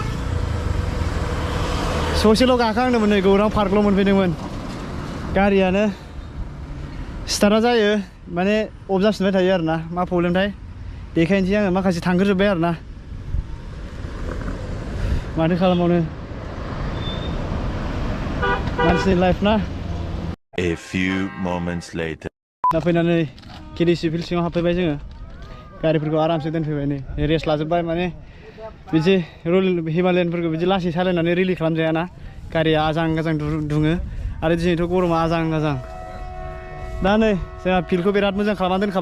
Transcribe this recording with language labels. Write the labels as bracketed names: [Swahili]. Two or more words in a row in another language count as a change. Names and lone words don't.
[Bodo] ससेल' गाखांदोंमोन नै गौरां पार्कल' मोनफैदोंमोन गारियानो स्टार्टआ जायो माने अफ जाफिनबाय थायो आरोना मा प्रब्लेमथाय देखायनोसै आङो माखासे थांग्रोजोब्बाय आरोना माथो खालामबावनो मानसिनि लाइफ ना [English] A few moments later [Bodo] दा फैनानै केडिसि फिल्ड सिङाव हाबफैबाय जोङो गारिफोरखौ आरामसे दोनफैबाय नै रेस्ट लाजोब्बाय माने बिदि रुल हिमालयानफोरखौ बिदि लासै सालायनानै रिलि खालामजायाना गारिया आजां गाजां दुङो आरो दिनैथ' गरमा आजां गाजां दा नै जोंहा फिल्डखौ बिराद मोजां खालामना दोनखाबाय